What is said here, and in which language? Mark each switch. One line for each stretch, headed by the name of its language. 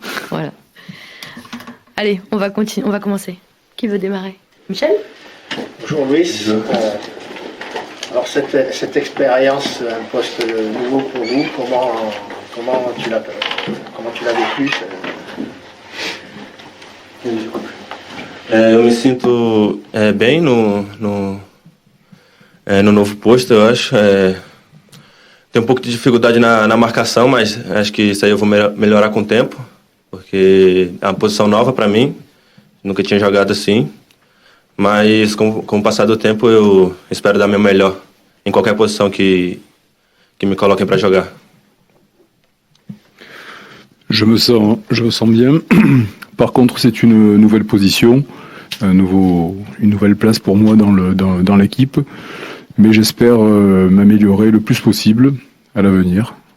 French: Voilà. Allez, on va continuer, on va commencer. Qui veut démarrer? Michel? Bonjour Louis. Alors cette expérience, un poste nouveau pour vous, comment tu l'as vécu?
Portuguese: Eu me sinto bem no novo posto, eu acho. Tem pouco de dificuldade na marcação, mas acho que isso aí eu vou melhorar com o tempo, porque é uma posição nova para mim, nunca tinha jogado assim. Mas com o passar do tempo eu espero dar meu melhor em qualquer posição que me coloquem para jogar.
French: Je me sens bien. Par contre, c'est une nouvelle position, une nouvelle place pour moi dans l'équipe. Mais j'espère m'améliorer le plus possible à l'avenir.